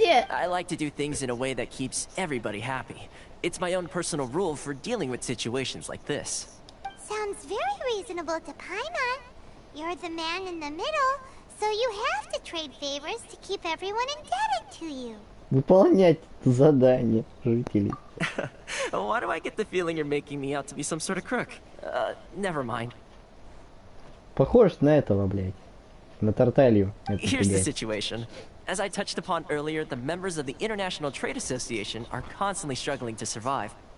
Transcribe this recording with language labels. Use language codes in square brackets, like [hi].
[en] I like to do things in a way that keeps everybody happy. It's my own personal rule for dealing with situations like this. Sounds very reasonable to Paimon. You're the man in the middle, so you have to trade favors to keep everyone indebted to you. [ru] Выполнять задание жителей. [en] Why do I get the feeling you're making me out to be some sort of crook? Never mind. [ru] Похож на этого, блядь. На Тарталью. [en] Here's the situation. As I touched upon earlier, the members of the International Trade Association are constantly struggling to survive.